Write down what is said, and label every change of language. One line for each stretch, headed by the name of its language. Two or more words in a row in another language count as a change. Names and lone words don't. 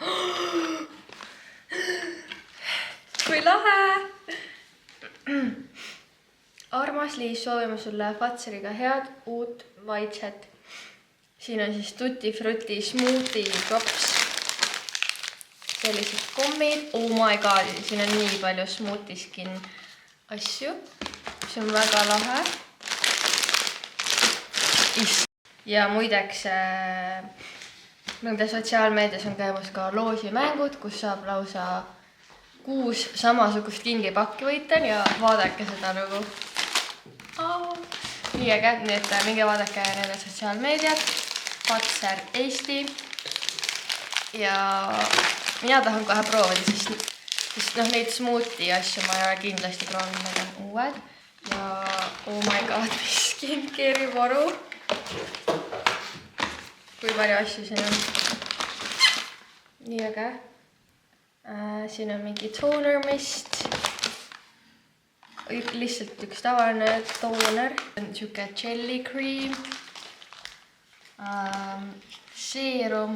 Estonian: Kui lahe! Armas Liis, soovime sulle Fazeriga head uut maitset. Siin on siis Tutti Frutti Smoothie Drops. Sellised kommid.
English: Oh my god,
Estonian: siin on nii palju Smoothie Skin asju. See on väga lahe. Ja muideks nende sotsiaalmeedias on käimas ka loosimängud, kus saab lausa 6 samasugust kingipakki võita ja vaadake seda nagu nii äge, nii et minge vaadake nende sotsiaalmeediat, Fazer Eesti. Ja mina tahan kohe proovida, sest neid smoothie asju ma ei ole kindlasti proovinud, need on uued.
English: Ja oh my god,
Estonian: mis skincari varu. Kui palju asju siin on. Nii äge. Siin on mingi
English: toner mist.
Estonian: Lihtsalt üks tavaline toner. Siuke
English: jelly cream.
Estonian: Seerum.